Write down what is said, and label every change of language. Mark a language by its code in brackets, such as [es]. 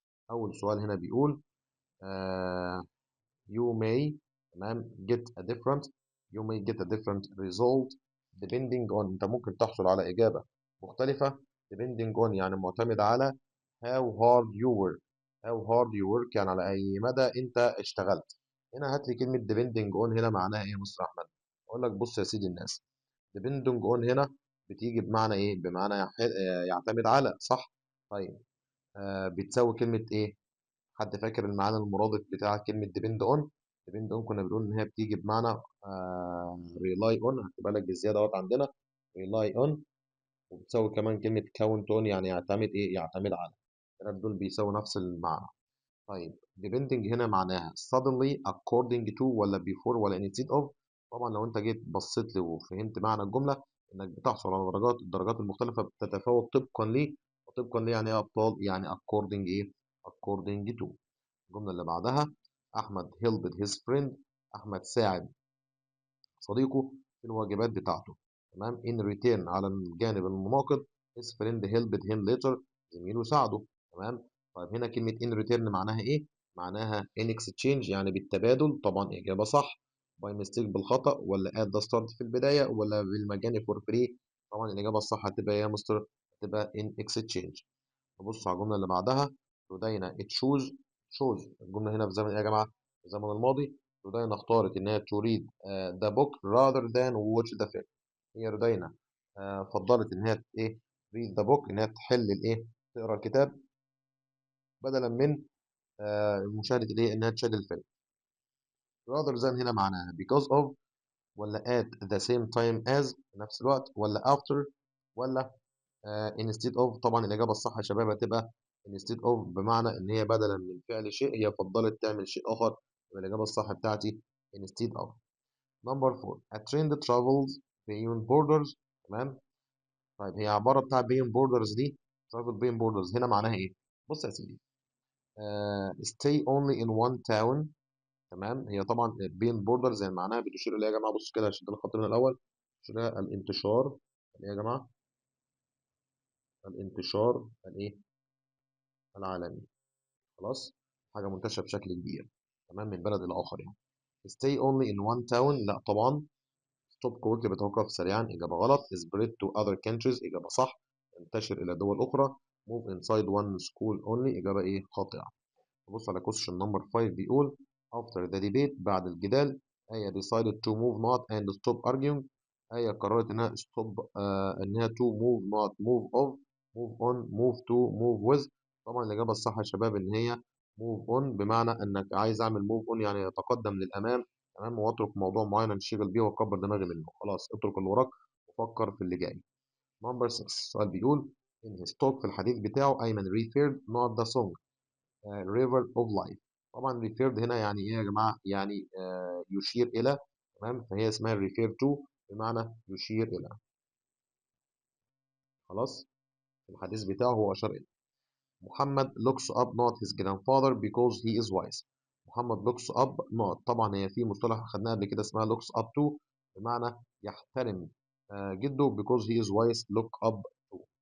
[en] اول سؤال هنا بيقول آه you may تمام get a different result depending on. [ar] انت ممكن تحصل على اجابه مختلفه depending on يعني معتمد على how hard you work. [en] how hard you work [ar] يعني على اي مدى انت اشتغلت. هنا هات لي كلمه depending on هنا معناها ايه يا مستر احمد؟ اقول لك بص يا سيدي الناس، depending on هنا بتيجي بمعنى ايه؟ بمعنى يعتمد على، صح؟ طيب بتساوي كلمه ايه؟ حد فاكر المعنى المرادف بتاع كلمة depend on؟ depend on كنا بنقول إن هي بتيجي بمعنى rely on. هكتبها لك بالزيادة اهوت عندنا rely on. وبتساوي كمان كلمة count on يعني يعتمد إيه؟ يعتمد على. الثلاث دول بيساوي نفس المعنى. طيب depending هنا معناها suddenly according to ولا before ولا instead of. طبعا لو أنت جيت بصيت لي وفهمت معنى الجملة إنك بتحصل على الدرجات المختلفة بتتفاوت طبقا ليه. وطبقا ليه يعني إيه يا أبطال؟ يعني according إيه؟ according to. الجملة اللي بعدها أحمد [en] helped his friend. [ar] أحمد ساعد صديقه في الواجبات بتاعته. [en] تمام in return على الجانب المناقض his friend helped him later. [ar] زميله ساعده. تمام. طيب هنا كلمة in return معناها إيه؟ معناها in exchange يعني بالتبادل. طبعا إجابة صح. [en] by mistake بالخطأ ولا at the start في البداية ولا بالمجاني for free. [ar] طبعا الإجابة الصح هتبقى إيه يا مستر؟ هتبقى in exchange. نبص على الجملة اللي بعدها. رودينا تشوز. الجملة هنا في زمن ايه يا جماعة؟ في الزمن الماضي. رودينا اختارت إن هي تريد [en] the book rather than watch the film. [ar] هي رودينا فضلت إن هي إيه؟ [en] read the book [ar] إن هي تحل الإيه؟ تقرأ الكتاب بدلا من مشاهدة الإيه؟ إنها تشاهد الفيلم. [en] rather than هنا معناها because of ولا at the same time as في نفس الوقت ولا after ولا instead of. [ar] طبعا الإجابة الصح يا شباب هتبقى instead of بمعنى إن هي بدلا من فعل شيء هي فضلت تعمل شيء آخر. يبقى الإجابة الصح بتاعتي instead of. number 4. [en] a trend travels beyond borders. تمام. طيب هي عبارة بتاع beyond borders دي travel beyond borders هنا معناها إيه؟ بص يا سيدي، stay only in one town. [ar] تمام، هي طبعا [en] بين بوردر [ar] زي ما معناها بتشير الى يا جماعه، بص كده عشان الخط من الاول، بتشير الى الانتشار. ايه يا جماعه؟ الانتشار الايه؟ العالمي. خلاص، حاجه منتشره بشكل كبير، تمام، من بلد الى اخر يعني. [en] stay only in one town، لا طبعا. [ar] stop quickly، بتوقف سريعا، اجابه غلط. [en] spread to other countries، اجابه صح. [ar] انتشر الى دول اخرى. move inside one school only، اجابه ايه؟ خاطئه. نبص على question number 5، بيقول [en] after the debate، [ar] بعد الجدال، آية [en] decided to move not and stop arguing. آية قررت إنها stop، إنها to move not move off move on move to move with. [ar] طبعا الإجابة الصح يا شباب إن هي [en] move on، [ar] بمعنى إنك عايز أعمل move on يعني يتقدم للأمام، تمام، وأترك موضوع معين أنشغل بيه وأكبر دماغي منه. خلاص، اترك اللي وراك وفكر في اللي جاي. [en] number 6، السؤال بيقول in his talk، في الحديث بتاعه، أيمن referred not the song river of life. [ar] طبعا referred هنا يعني ايه يا جماعه؟ يعني يشير الى، تمام، فهي اسمها refer to، بمعنى يشير الى. خلاص، الحديث بتاعه هو اشار الى. [en] محمد looks up not his grandfather because he is wise. [ar] محمد looks up not، طبعا هي في مصطلح خدناه قبل كده اسمها looks up to، بمعنى يحترم جده [en] because he is wise look up to.